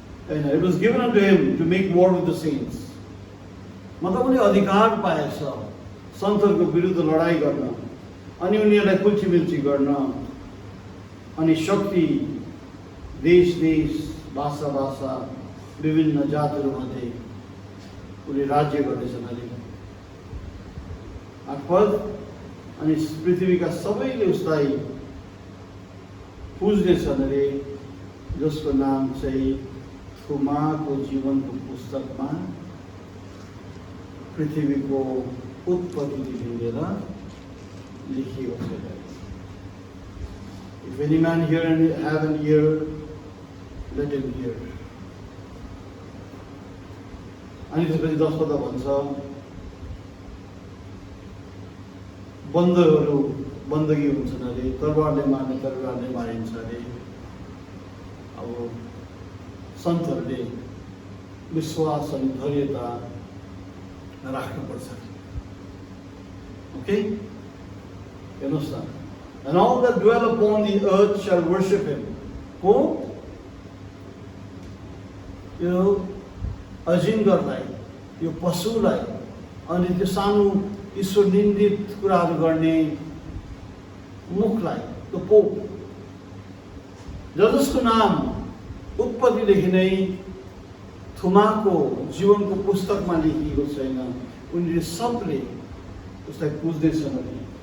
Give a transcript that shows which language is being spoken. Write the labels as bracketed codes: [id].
[en] And it was given unto him to make war with the saints. [ne] मतलब उनले अधिकार पाएछ सन्तहरूको विरुद्ध लडाई गर्न अनि उनीहरूलाई कुल्चीमिल्ची गर्न अनि शक्ति देश देश भाषा भाषा विभिन्न जातहरूमध्ये उनले राज्य गर्नेछन् अरे। 8 पद अनि पृथ्वीका सबैले उसलाई पुज्नेछन् अरे जसको नाम चाहिँ थुमाको जीवनको पुस्तकमा पृथ्वीको उत्पत्तिदेखि लिएर लेखिएको छ। [en] If any man hear and have an ear, let him hear. [ne] अनि त्यसपछि 10 पद भन्छ बन्दहरू बन्दगी हुन्छन् अरे, तरवारले मार्ने तरवारले मारिन्छ अरे। अब सन्तहरूले विश्वास अनि धैर्यता राख्नुपर्छ। [en] okay, [ne] हेर्नुहोस् न, [en] and all that dwell upon the earth shall worship him. [ne] को यो अजिङ्गरलाई, यो पशुलाई अनि त्यो सानो ईश्वर निन्दित कुराहरू गर्ने मुखलाई, त्यो पोप जसको नाम उत्पत्तिदेखि नै थुमाको जीवनको पुस्तकमा लेखिएको छैन, उनीहरूले सबले उसलाई पुज्दैछन् भने